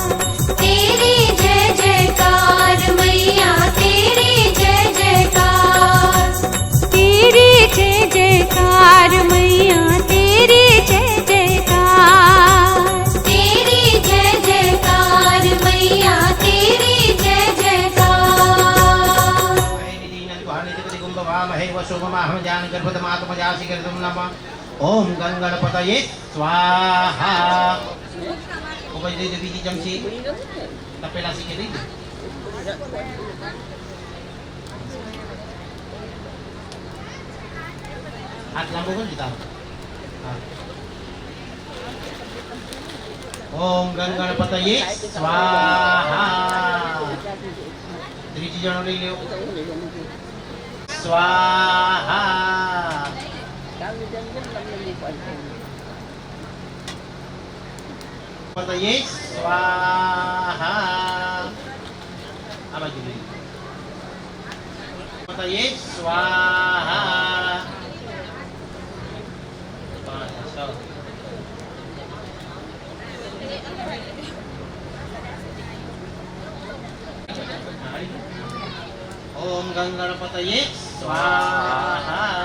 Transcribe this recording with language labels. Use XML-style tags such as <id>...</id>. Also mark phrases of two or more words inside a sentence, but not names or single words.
<hi>तेरी जय जयकार मैया, तेरी जय जयकार। तेरी जय जयकार मैया, तेरी जय जयकार। तेरी जय जयकार मैया, तेरी जय जयकार।</hi> <sa>ओम गंगणपतये स्वाहा।</sa> <gu>ઉપર દઈ દે બીજી ચમચી તપેલા શીખે દઈ દે. હાથ લાંબો કરી દીધા.</gu> <sa>ओम गंगणपतये स्वाहा.</sa> <gu>ત્રીજી જણો લઈ લેવો. સ્વાહા.</gu> <sa>पतये स्वाहा.</sa> <gu>આ બાજુ લઈ.</gu> <sa>पतये स्वाहा. ओम गंगणपतये स्वाहा.</sa>